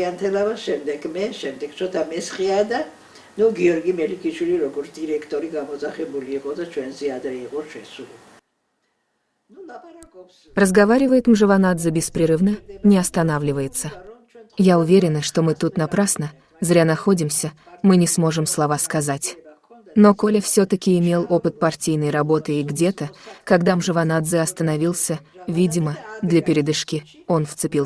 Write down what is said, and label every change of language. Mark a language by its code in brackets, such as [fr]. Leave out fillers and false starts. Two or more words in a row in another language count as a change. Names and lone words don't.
[ka] ანთელავა, შემდეგ მე, შემდეგ შოთა მესხია და გიორგი მელიქიშვილი როგორც დირექტორი გამოძახებული იყო და ჩვენზე ადრე იყო შესული. [ru] Разговаривает Мжаванадзе беспрерывно, не останавливается. Я уверена, что мы тут напрасно, зря находимся, мы не сможем слова сказать. Но Коля все-таки имел опыт партийной работы, и где-то, когда Мжаванадзе остановился, видимо, для передышки, он вцепился.